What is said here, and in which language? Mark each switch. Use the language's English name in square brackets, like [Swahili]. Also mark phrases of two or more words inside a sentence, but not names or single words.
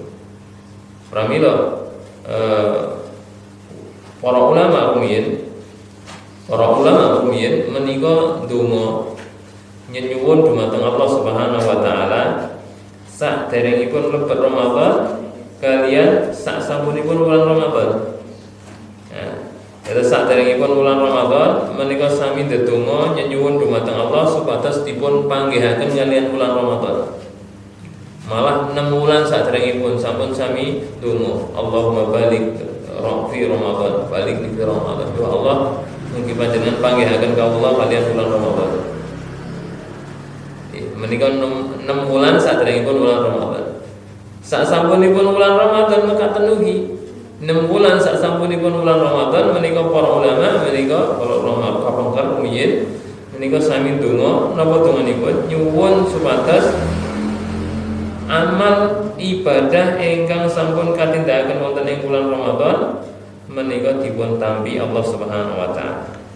[Javanese] Pramila para ulama rumiyin menika ndonga nyenyuwun dumateng Allah [Arabic] سبحانه وتعالى [Javanese] saderengipun mlebet Ramadan kaliyan sak sampunipun bulan Ramadan. Terus saderengipun bulan Ramadan menika sami ndedonga nyenyuwun dumateng Allah supados dipun panggihaken kaliyan bulan Ramadan. Malah 6 bulan saderengipun sampun sami donga, [Arabic] اللهم بلغ في رمضان، بلغ في رمضان. [Javanese] Ya Allah, mugi panjenengan panggihaken kawula kaliyan bulan Ramadan. Menika 6 bulan saderengipun bulan Ramadan. Sak sampunipun bulan Ramadan mekaten ugi 6 bulan sak sampunipun bulan Ramadan menika para ulama menika para ulama kapengker rumiyin menika sami donga napa donganipun nyuwun supados amal ibadah ingkang sampun katindakaken wonten ing bulan Ramadan menika dipun tampi Allah [Arabic] سبحانه وتعالى.